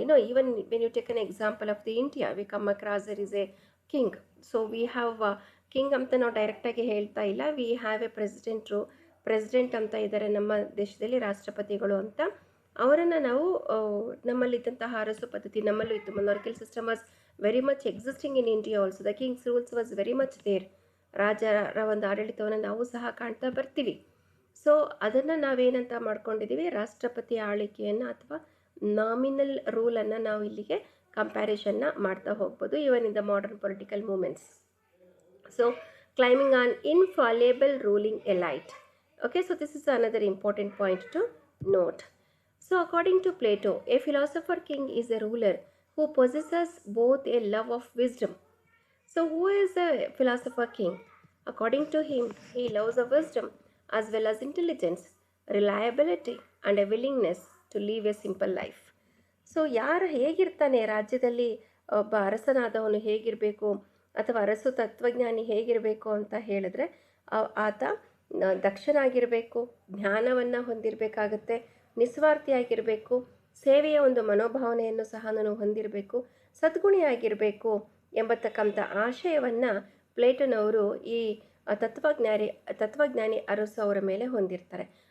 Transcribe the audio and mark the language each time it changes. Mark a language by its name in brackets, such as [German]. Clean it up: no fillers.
[English] even when you take an example of the India, we come across there is a king. So we have king [Kannada] ಅಂತ ನಾವು ಡೈರೆಕ್ಟಾಗಿ ಹೇಳ್ತಾ ಇಲ್ಲ, [English] we have a president [Kannada] ಅಂತ ಇದ್ದಾರೆ ನಮ್ಮ ದೇಶದಲ್ಲಿ, ರಾಷ್ಟ್ರಪತಿಗಳು ಅಂತ. ಅವರನ್ನು ನಾವು ನಮ್ಮಲ್ಲಿದ್ದಂತಹ ಅರಸು ಪದ್ಧತಿ ನಮ್ಮಲ್ಲೂ ಇತ್ತು. [English] Monarchial system was very much existing in India also. The kings rules was very much there. [Kannada] ರಾಜರ ಒಂದು ಆಡಳಿತವನ್ನು ನಾವು ಸಹ ಕಾಣ್ತಾ ಬರ್ತೀವಿ. ಸೊ ಅದನ್ನು ನಾವೇನಂತ ಮಾಡ್ಕೊಂಡಿದ್ದೀವಿ, ರಾಷ್ಟ್ರಪತಿ ಆಳ್ವಿಕೆಯನ್ನು ಅಥವಾ ನಾಮಿನಲ್ ರೂಲನ್ನು ನಾವು ಇಲ್ಲಿಗೆ ಕಂಪ್ಯಾರಿಷನ್ನ ಮಾಡ್ತಾ ಹೋಗ್ಬೋದು, [English] Even in the modern political movements. So claiming on infallible ruling elite. Okay, so this is another important point to note. So according to Plato, a philosopher king is a ruler who possesses both a love of wisdom. So who is a philosopher king? According to him, he loves of wisdom as well as intelligence, reliability and a willingness to live a simple life. [Kannada] So ಯಾರು ಹೇಗಿರ್ತಾನೆ ರಾಜ್ಯದಲ್ಲಿ, ಒಬ್ಬ ಅರಸನಾದವನು ಹೇಗಿರಬೇಕು ಅಥವಾ ಅರಸು ತತ್ವಜ್ಞಾನಿ ಹೇಗಿರಬೇಕು ಅಂತ ಹೇಳಿದ್ರೆ, ಆತ ದಕ್ಷನಾಗಿರಬೇಕು, ಜ್ಞಾನವನ್ನು ಹೊಂದಿರಬೇಕಾಗತ್ತೆ, ನಿಸ್ವಾರ್ಥಿಯಾಗಿರಬೇಕು, ಸೇವೆಯ ಒಂದು ಮನೋಭಾವನೆಯನ್ನು ಸಹ ನಾನು ಹೊಂದಿರಬೇಕು, ಸದ್ಗುಣಿಯಾಗಿರಬೇಕು ಎಂಬತಕ್ಕಂಥ ಆಶಯವನ್ನು ಪ್ಲೇಟೋನವರು ಈ ತತ್ವಜ್ಞಾನಿ ಅರಸು ಅವರ ಮೇಲೆ ಹೊಂದಿರ್ತಾರೆ.